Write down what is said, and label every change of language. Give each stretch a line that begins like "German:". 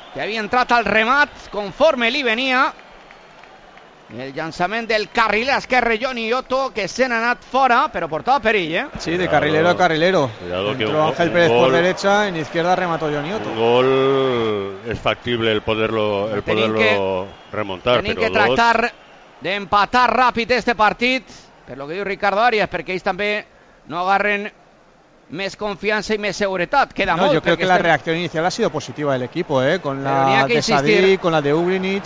Spanish: Que había entrado al remat conforme Lee venía.
Catalan: El llançament del carriler esquerre, Johnny Otto, que se n'ha anat fora, però portava perill, eh?
Spanish: Sí, de carrilero a carrilero. Entró Ángel Pérez por derecha, en izquierda remató Johnny Otto. Un gol es factible el poderlo remontar.
Catalan: Tenim que tractar d'empatar ràpid este partit, per lo que diu Ricardo Arias, perquè ells també no agarren més confiança i més seguretat. Queda molt. Jo crec que la reacció inicial
Spanish: ha sido positiva
Catalan: del equip, con la de Sadí, con la de Ugrinic.